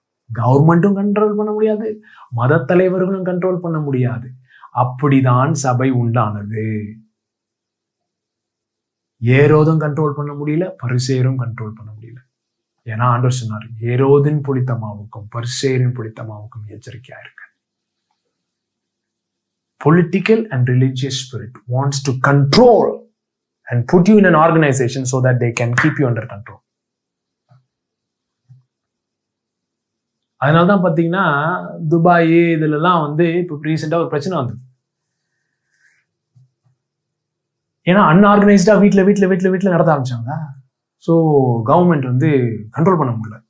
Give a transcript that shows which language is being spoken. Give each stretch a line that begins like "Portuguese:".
Tamil: கவர்மெண்ட்டும் கண்ட்ரோல் பண்ண முடியாது, மத தலைவர்களும் கண்ட்ரோல் பண்ண முடியாது. அப்படிதான் சபை உண்டானது. ஏரோதும் கண்ட்ரோல் பண்ண முடியல, பரிசேயரும் கண்ட்ரோல் பண்ண முடியல. ஏன்னா ஆண்டவர் சொன்னார், ஏரோதின் புளித்தமாவுக்கும் பரிசேயரின் புளித்தமாவுக்கும் எச்சரிக்கையா இருக்கு.
English: Political and religious spirit wants to control and put you in an organization so that they can keep you under control.
Tamil: அதனால்தான் பாத்தீங்கன்னா துபாய் இதுல எல்லாம் இப்ப ரீசெண்டா ஒரு பிரச்சனை வந்தது. ஏன்னா அன்ஆர்கனைஸ்டா வீட்டுல நடத்த ஆரம்பிச்சாங்க. ஸோ கவர்மெண்ட் கண்ட்ரோல் பண்ண முடியல.